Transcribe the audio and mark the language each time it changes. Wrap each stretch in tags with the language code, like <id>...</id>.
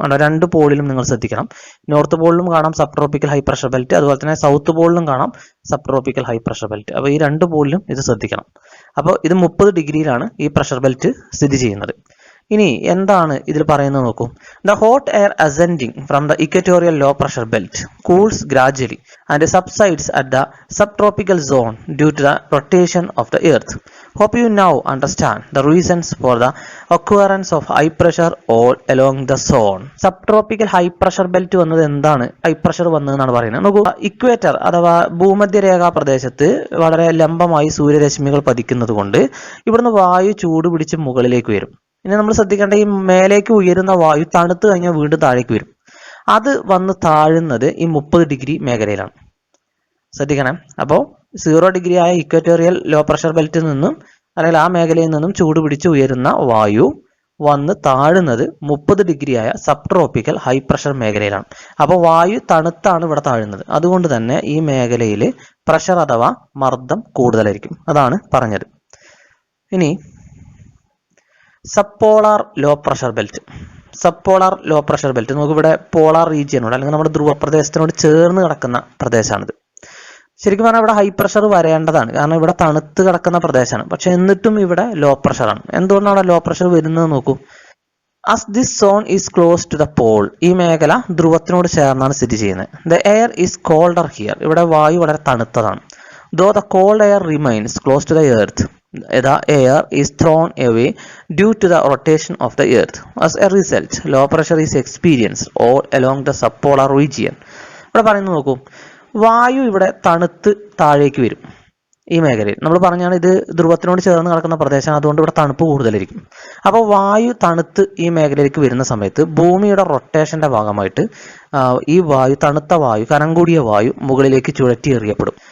<ml>ആണ് 2 പോളിലും നിങ്ങൾ ശ്രദ്ധിക്കണം. നോർത്ത് പോളിലും കാണാം സബ്ട്രോപ്പിക്കൽ ഹൈ പ്രഷർ ബെൽറ്റ്, അതുപോലെ തന്നെ സൗത്ത് പോളിലും കാണാം സബ്ട്രോപ്പിക്കൽ ഹൈ പ്രഷർ ബെൽറ്റ്. അപ്പോൾ ഈ 2 പോളിലും ഇത് ശ്രദ്ധിക്കണം. അപ്പോൾ ഇത് 30 ഡിഗ്രിയിലാണ് ഈ പ്രഷർ ബെൽറ്റ് സ്ഥിതി ചെയ്യുന്നത്. ഇനി എന്താണ് ഇതിൽ പറയുന്നത് നോക്കൂ.</ml> <en>The hot air ascending from the equatorial low pressure belt cools gradually and subsides at the subtropical zone due to the rotation of the earth. Hope you now understand the reasons for the occurrence of high pressure all along the zone.</en> <ml>Subtropical high pressure belt വന്നത് എന്താണ് high pressure വന്നതെന്നാണ് പറയുന്നത്. നോക്കൂ, equator അഥവാ ഭൂമധ്യരേഖാ പ്രദേശത്ത് വളരെ ലംബമായി സൂര്യരശ്മികൾ പതിക്കുന്നത് കൊണ്ട് ഇവിടുന്ന് വായു ചൂട് പിടിച്ച് മുകളിലേക്ക് വരും. ഇനി നമ്മൾ ശ്രദ്ധിക്കേണ്ട, ഈ മേലേക്ക് ഉയരുന്ന വായു തണുത്ത് കഴിഞ്ഞാൽ വീണ്ടും താഴേക്ക് വരും. അത് വന്ന് താഴുന്നത് ഈ 30 ഡിഗ്രി മേഖലയിലാണ്. ശ്രദ്ധിക്കണം. അപ്പോൾ 0 ഡിഗ്രി ആയ ഇക്വറ്റോറിയൽ ലോ പ്രഷർ ബെൽറ്റിൽ നിന്നും അല്ലെങ്കിൽ ആ മേഖലയിൽ നിന്നും ചൂട് പിടിച്ച് ഉയരുന്ന വായു വന്ന് താഴുന്നത് 30 ഡിഗ്രി ആയ സബ് ട്രോപ്പിക്കൽ ഹൈ പ്രഷർ മേഖലയിലാണ്. അപ്പോൾ വായു തണുത്താണ് ഇവിടെ താഴുന്നത്. അതുകൊണ്ട് തന്നെ ഈ മേഖലയിൽ പ്രഷർ അഥവാ മർദ്ദം കൂടുതലായിരിക്കും. അതാണ് പറഞ്ഞത്. ഇനി സബ്പോളാർ low pressure belt. സബ്പോളാർ low pressure belt നമുക്കിവിടെ പോളാർ റീജിയനോട് അല്ലെങ്കിൽ നമ്മുടെ ധ്രുവപ്രദേശത്തിനോട് ചേർന്ന് കിടക്കുന്ന പ്രദേശമാണിത്. ശരിക്കും പറഞ്ഞാൽ ഇവിടെ ഹൈ പ്രഷർ വരേണ്ടതാണ്, കാരണം ഇവിടെ തണുത്ത് കിടക്കുന്ന പ്രദേശമാണ്. പക്ഷെ എന്നിട്ടും ഇവിടെ ലോ പ്രഷറാണ്. എന്തുകൊണ്ടാണ് ലോ പ്രഷർ വരുന്നത് നോക്കൂ.</ml> <en>As this zone is close to the pole,</en> <ml>ഈ മേഖല ധ്രുവത്തിനോട് ചേർന്നാണ് സ്ഥിതി ചെയ്യുന്നത്.</ml> <en>The air is colder here.</en> <ml>ഇവിടെ വായു വളരെ തണുത്തതാണ്.</ml> <en>Though the cold air remains close to the earth, the air is thrown away due to the rotation of the earth. As a result, low pressure is experienced all along the subpolar region.</en> <ml>ഇവിടെ പറയുന്നത് നോക്കൂ, വായു ഇവിടെ തണുത്ത് താഴേക്ക് വരും. ഈ മേഖലയിൽ നമ്മൾ പറഞ്ഞാണ് ഇത് ധ്രുവത്തിനോട് ചേർന്ന് കിടക്കുന്ന പ്രദേശമാണ്, അതുകൊണ്ട് ഇവിടെ തണുപ്പ് കൂടുതലായിരിക്കും. അപ്പോൾ വായു തണുത്ത് ഈ മേഖലയിലേക്ക് വരുന്ന സമയത്ത് ഭൂമിയുടെ റൊട്ടേഷന്റെ ഭാഗമായിട്ട് ഈ വായു, തണുത്ത വായു, കനം കൂടിയ വായു മുകളിലേക്ക് ചുഴറ്റി എറിയപ്പെടും.</ml>